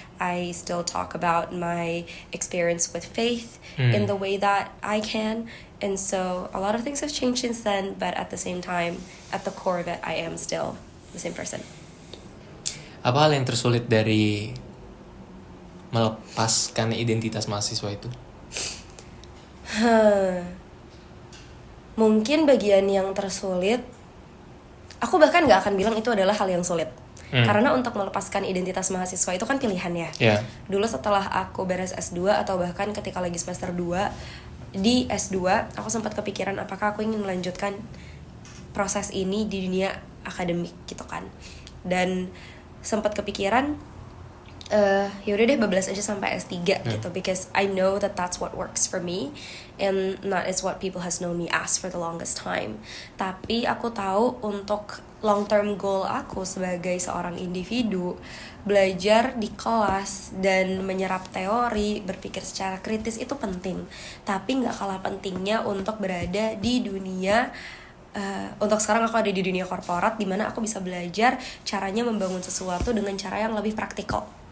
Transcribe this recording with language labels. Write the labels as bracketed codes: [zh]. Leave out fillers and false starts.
[en] I still talk about my experience with faith in the way that I can. And so a lot of things have changed since then, but at the same time, at the core of it, I am still the same person. [id] Apa hal yang tersulit dari melepaskan identitas mahasiswa itu? Mungkin bagian yang tersulit, aku bahkan gak akan bilang itu adalah hal yang sulit. Karena untuk melepaskan identitas mahasiswa itu kan pilihan ya. Dulu setelah aku beres S2 atau bahkan ketika lagi semester 2 di S2, aku sempat kepikiran apakah aku ingin melanjutkan proses ini di dunia akademik gitu kan. Dan sempat kepikiran yaudah deh bablas aja sampai S3 gitu, [en] because I know that that's what works for me and that is what people has known me as for the longest time. [id] Tapi aku tahu untuk long term goal aku sebagai seorang individu, belajar di kelas dan menyerap teori, berpikir secara kritis itu penting. Tapi gak kalah pentingnya untuk berada di dunia untuk sekarang aku ada di dunia korporat, dimana aku bisa belajar caranya membangun sesuatu dengan cara yang lebih praktikal.